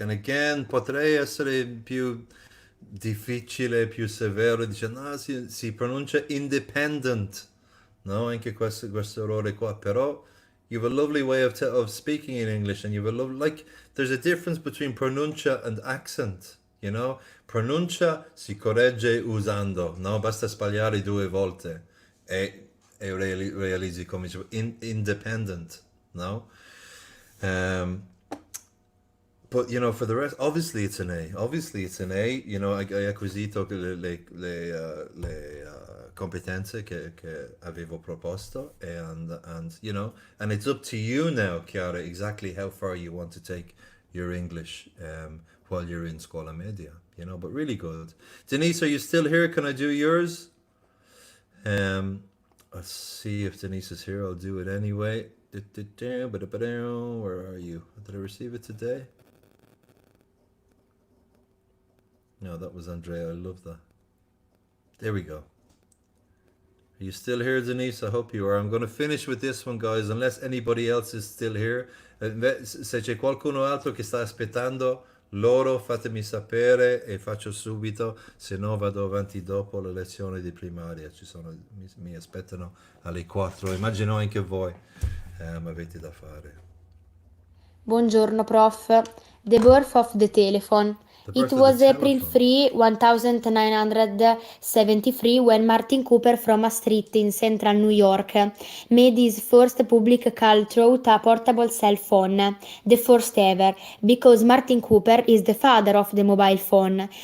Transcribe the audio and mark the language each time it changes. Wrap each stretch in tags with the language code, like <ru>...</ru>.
<en>And again,</en> <it>potrei essere più difficile, più severo, dicendo, no, si pronuncia independent. No, anche questo errore qua.</it> <en>Però you have a lovely way of speaking in English, and you have a lovely, like, there's a difference between pronuncia and accent, you know?</en> <it>Pronuncia si corregge usando, no? Basta sbagliare 2 volte e realizzi come dicevo, independent, no?</it> <en>But you know, for the rest, obviously it's an A. Obviously it's an A. You know,</en> <it>hai acquisito le competenze che avevo proposto,</it> <en>and you know, and it's up to you now, Chiara, exactly how far you want to take your English while you're in Scuola Media. You know, but really good. Denise, are you still here? Can I do yours? Let's see if Denise is here. I'll do it anyway. Where are you? Did I receive it today? No, that was Andrea. I love that. There we go. Are you still here, Denise? I hope you are. I'm going to finish with this one, guys, unless anybody else is still here.</en> <it>Se c'è qualcuno altro che sta aspettando, loro fatemi sapere e faccio subito, se no vado avanti dopo la lezione di primaria. Mi aspettano alle 4. Immagino anche voi avete da fare. Buongiorno, prof.</it> <en>The birth of the telephone. It was April 3, 1973 when Martin Cooper from a street in central New York made his first public call through a portable cell phone, the first ever, because Martin Cooper is the father of the mobile phone.</en>